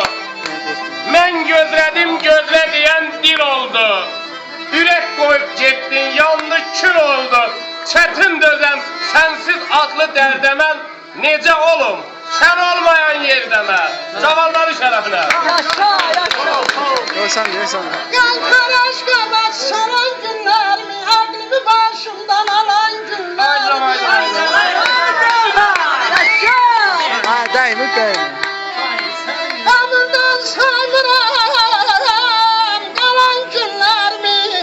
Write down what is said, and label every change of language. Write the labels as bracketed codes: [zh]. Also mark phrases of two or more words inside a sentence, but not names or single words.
[az] Mən gözlədim, gözlə deyən dil oldu. Ürək qoyub getdin, yandı, kül oldu. Çətin dözəm, sənsiz adlı dərdəmən. Necə olum, sən olmayan yerdə mən. Cavanların şərəfinə. Yaşa. [tr] Yankar aşkına saran günler mi? Aklımı başımdan alan günler mi? Değil. Ömürden saymıram kalan günler mi?